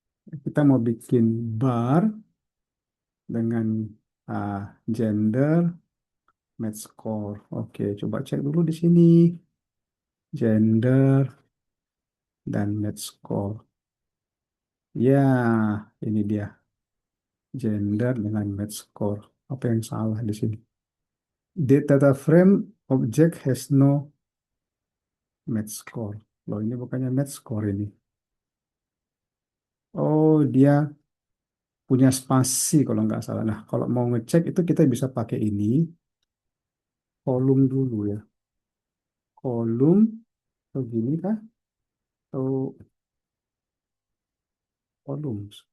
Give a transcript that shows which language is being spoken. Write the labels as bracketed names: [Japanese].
[Indonesian] Kita mau bikin bar dengan gender, math score. Oke, coba cek dulu di sini gender dan math score. Ya, ini dia gender dengan math score. Apa yang salah di sini? [English] The data frame object has no match score. [Indonesian] Loh, ini bukannya match score ini. Oh, dia punya spasi kalau nggak salah. Nah, kalau mau ngecek itu kita bisa pakai ini, kolom dulu ya. Kolom, atau gini kah? Atau columns.